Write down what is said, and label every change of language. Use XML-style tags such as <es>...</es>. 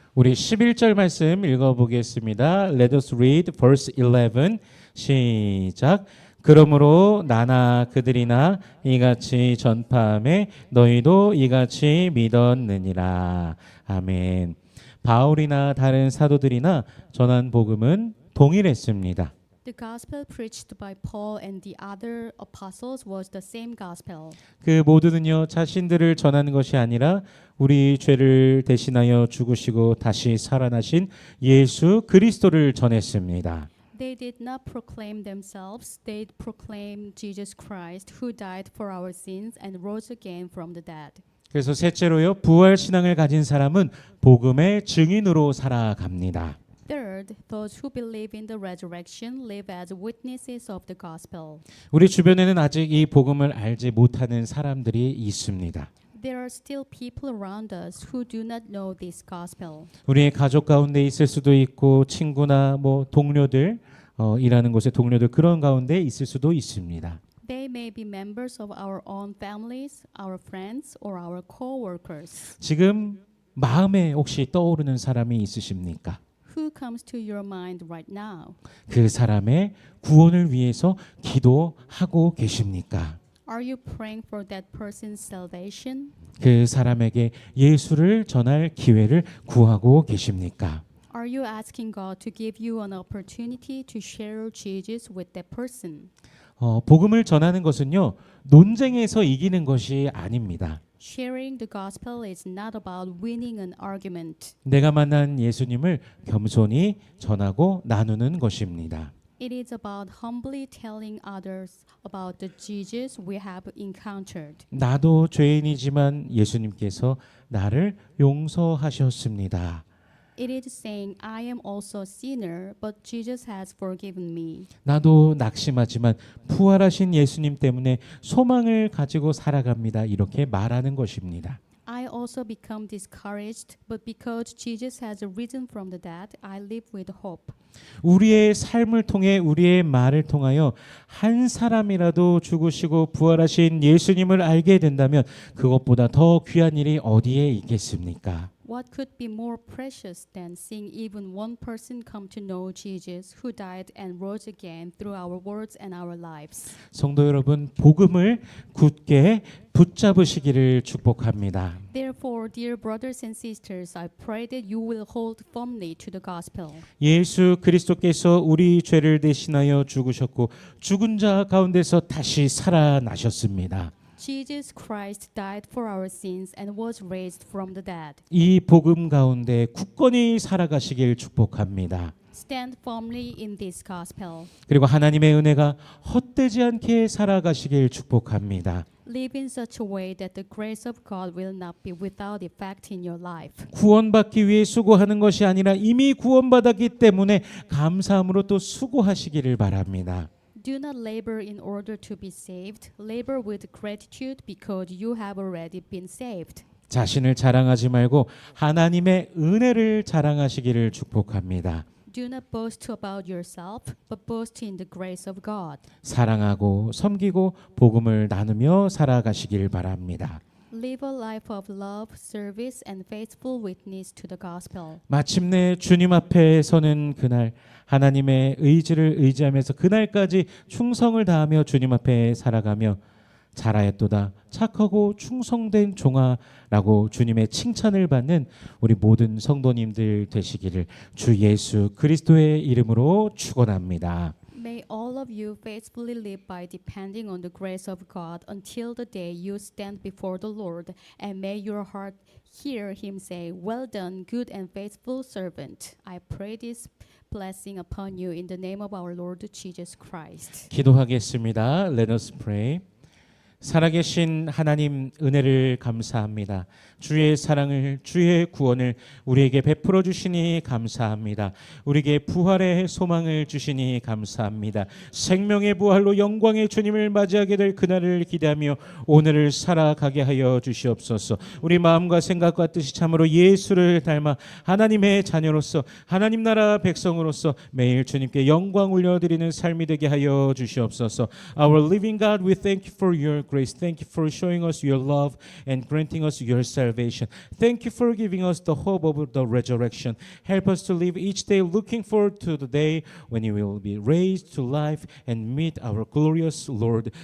<ko>우리 11절 말씀 읽어보겠습니다.</ko> <en>Let us read verse 11.</en> <ko>시작. 그러므로 나나 그들이나 이같이 전파하매 너희도 이같이 믿었느니라. 아멘. 바울이나 다른 사도들이나 전한 복음은 동일했습니다.</ko> <en>The gospel preached by Paul and the other apostles was the same gospel.</en> <ko>그 모두는요 자신들을 전하는 것이 아니라 우리 죄를 대신하여 죽으시고 다시 살아나신 예수 그리스도를 전했습니다.</ko> <en>They did not proclaim themselves, they proclaimed Jesus Christ who died for our sins and rose again from the dead.</en> <ko>그래서 셋째로요 부활 신앙을 가진 사람은 복음의 증인으로 살아갑니다.</ko> <en>Third, those who believe in the resurrection live as witnesses of the gospel.</en> <ko>우리 주변에는 아직 이 복음을 알지 못하는 사람들이 있습니다.</ko> <en>There are still people around us who do not know this gospel.</en> <ko>우리의 가족 가운데 있을 수도 있고 친구나 뭐 동료들 일하는 곳의 동료들 그런 가운데 있을 수도 있습니다.</ko> <en>They may be members of our own families, our friends, or our co-workers.</en> <ko>지금 마음에 혹시 떠오르는 사람이 있으십니까?</ko> <en>Who comes to your mind right now?</en> <ko>그 사람의 구원을 위해서 기도하고 계십니까?</ko> <en>Are you praying for that person's salvation?</en> <ko>그 사람에게 예수를 전할 기회를 구하고 계십니까?</ko> <en>Are you asking God to give you an opportunity to share Jesus with that person?</en> <ko>복음을 전하는 것은요 논쟁에서 이기는 것이 아닙니다.</ko> <en>Sharing the gospel is not about winning an argument.</en> <ko>내가 만난 예수님을 겸손히 전하고 나누는 것입니다.</ko> <en>It is about humbly telling others about the Jesus we have encountered.</en> <ko>나도 죄인이지만 예수님께서 나를 용서하셨습니다.</ko> <en>It is saying, I am also a sinner, but Jesus has forgiven me.</en> <ko>나도 낙심하지만 부활하신 예수님 때문에 소망을 가지고 살아갑니다. 이렇게 말하는 것입니다.</ko> <en>I also become discouraged, but because Jesus has risen from the dead, I live with hope.</en> <ko>우리의 삶을 통해 우리의 말을 통하여 한 사람이라도 죽으시고 부활하신 예수님을 알게 된다면 그것보다 더 귀한 일이 어디에 있겠습니까?</ko> <en>What could be more precious than seeing even one person come to know Jesus who died and rose again through our words and our lives?</en> <ko>성도 여러분, 복음을 굳게 붙잡으시기를 축복합니다.</ko> <en>Therefore, dear brothers and sisters, I pray that you will hold firmly to the gospel.</en> <ko>예수 그리스도께서 우리 죄를 대신하여 죽으셨고 죽은 자 가운데서 다시 살아나셨습니다.</ko> <en>Jesus Christ died for our sins and was raised from the dead.</en> <ko>이 복음 가운데 굳건히 살아가시길 축복합니다.</ko> <en>Stand firmly in this gospel.</en> <ko>그리고 하나님의 은혜가 헛되지 않게 살아가시길 축복합니다.</ko> <en>Live in such a way that the grace of God will not be without effect in your life.</en> <ko>구원받기 위해 수고하는 것이 아니라 이미 구원받았기 때문에 감사함으로 또 수고하시기를 바랍니다.</ko> <en>Do not labor in order to be saved. Labor with gratitude because you have already been saved.</en> <ko>자신을 자랑하지 말고 하나님의 은혜를 자랑하시기를 축복합니다.</ko> <en>Do not boast about yourself, but boast in the grace of God.</en> <ko>사랑하고 섬기고 복음을 나누며 살아가시길 바랍니다.</ko> <en>Live a life of love, service, and faithful witness to the gospel.</en> <ko>마침내 주님 앞에 서는 그날 하나님의 의지를 의지하면서 그날까지 충성을 다하며 주님 앞에 살아가며 잘하였도다 착하고 충성된 종아라고 주님의 칭찬을 받는 우리 모든 성도님들 되시기를 주 예수 그리스도의 이름으로 축원합니다.</ko> <en>May all of you faithfully live by depending on the grace of God until the day you stand before the Lord, and may your heart hear him say, "Well done, good and faithful servant." I pray this blessing upon you in the name of our Lord Jesus Christ.</en> <ko>기도하겠습니다.</ko> <en>Let us pray.</en> <ko>살아계신 하나님 은혜를 감사합니다. 주의 사랑을 주의 구원을 우리에게 베풀어 주시니 감사합니다. 우리에게 부활의 소망을 주시니 감사합니다. 생명의 부활로 영광의 주님을 맞이하게 될 그날을 기대하며 오늘을 살아가게 하여 주시옵소서. 우리 마음과 생각과 뜻이 참으로 예수를 닮아 하나님의 자녀로서 하나님 나라 백성으로서 매일 주님께 영광 올려드리는 삶이 되게 하여 주시옵소서.</ko> <en>Our living God, we thank you for your grace. Thank you for showing us your love and granting us your salvation. Thank you for giving us the hope of the resurrection. Help us to live each day looking forward to the day when you will be raised to life and meet our glorious Lord.</en>